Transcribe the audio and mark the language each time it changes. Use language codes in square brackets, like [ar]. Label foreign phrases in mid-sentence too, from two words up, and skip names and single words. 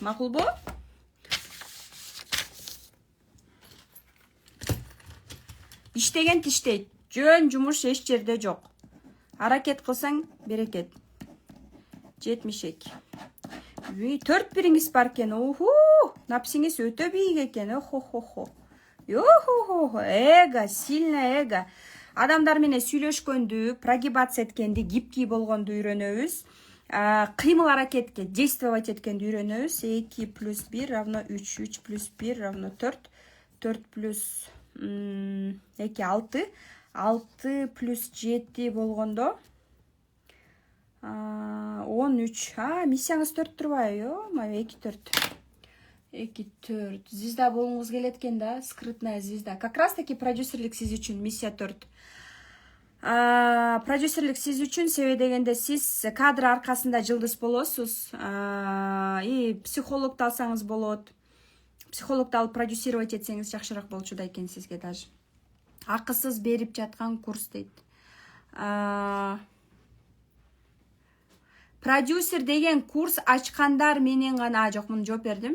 [ky] Макулбу? Иштеген тиштейт. Жөн жумуш эч жерде жок. Аракет кылсаң берекет. 72. 4 бириңиз бар экен. Напсиңиз өтө бийик экен. [ru] Эго, сильно эго. [ky] Адамдар менен сүйлөшкөндү, прогибация эткенди, гибкий болгонду үйрөнөбүз. Кыймыл аракетке действовать эткенди үйрөнөбүз. [ru] 2 плюс 1 равно 3, 3 плюс 1 равно 4, 4 плюс 2 6, 6 плюс 7 болгондо 13. [ky] Миссияңыз 4 турбайбы? 2 4. Звезда болуңуз келет экен да, [ru] скрытная звезда. Как раз таки [ky] продюсерлик сиз үчүн миссия 4. Продюсерлик сиз үчүн, себеби дегенде сиз кадр аркасында жылдыз болосуз. И психологду алсаңыз болот. Психологду алып продюсировать этсеңиз жакшыраак болчу да экен сизге даже. Акысыз берип жаткан курс дейт. Продюсер деген курс ачкандар менен гана, жок, муну жооп бердим.